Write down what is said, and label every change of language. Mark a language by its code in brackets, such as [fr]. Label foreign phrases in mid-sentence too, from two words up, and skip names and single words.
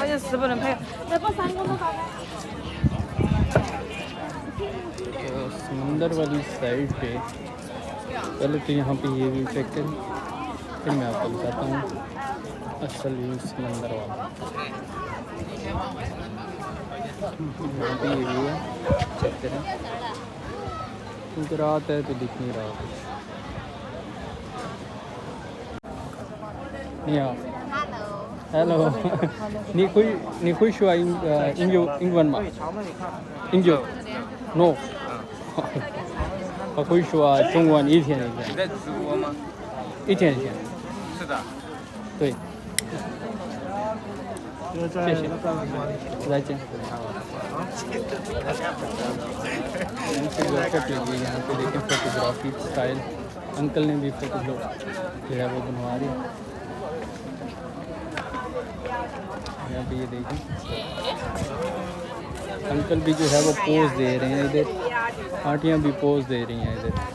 [hi] तो समंदर वाली साइड पे पहले तो यहाँ पे ये व्यू चेक करें, फिर मैं आपको बताता हूँ असल व्यू समंदर वाला। यहाँ पे ये व्यू है, चेक करें। क्योंकि रात है तो दिख नहीं रहा कुछ। [de] Ja. [zh] Hallo. 你会说英文吗？英语 ？No。我会说中文一天一天。你在直播吗？一天一天。是的。对。谢谢。 [hi] 再见。इनसे जो फोटो लिए यहाँ पे देखें [en] photography style, [hi] अंकल ने भी फोटो जो है वो बनवा रही है। यहाँ पे ये देखें अंकल भी जो है वो पोज दे रहे हैं इधर, आंटियाँ भी पोज दे रही हैं इधर।